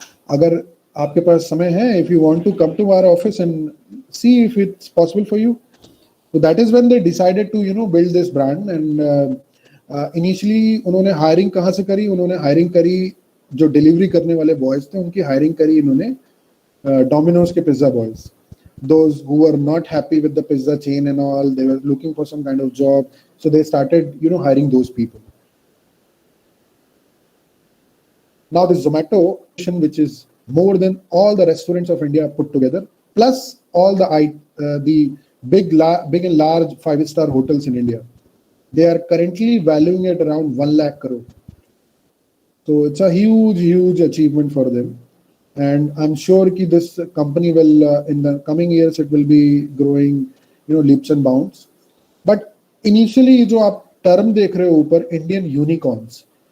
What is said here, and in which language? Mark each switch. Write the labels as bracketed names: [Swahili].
[Hindi] अगर आपके पास समय है, [English] if you want to come to our office and see if it's possible for you." So that is when they decided to build this brand. And initially [Hindi] उन्होंने hiring कहाँ से करी? उन्होंने hiring करी जो डिलीवरी करने वाले बॉयज थे, उनकी हायरिंग करी इन्होंने डोमिनोज के pizza boys. [English] Those who were not happy with the pizza chain and all, they were looking for some kind of job, so they started hiring those people. Now this Zomato, which is more than all the restaurants of India put together, plus all the big and large 5-star hotels in India, they are currently valuing at around 1 lakh crore. So it's a huge achievement for them, and I'm sure that this company will, in the coming years, it will be growing, leaps and bounds. But initially, [Hindi] जो आप term देख रहे हो ऊपर, Indian unicorns.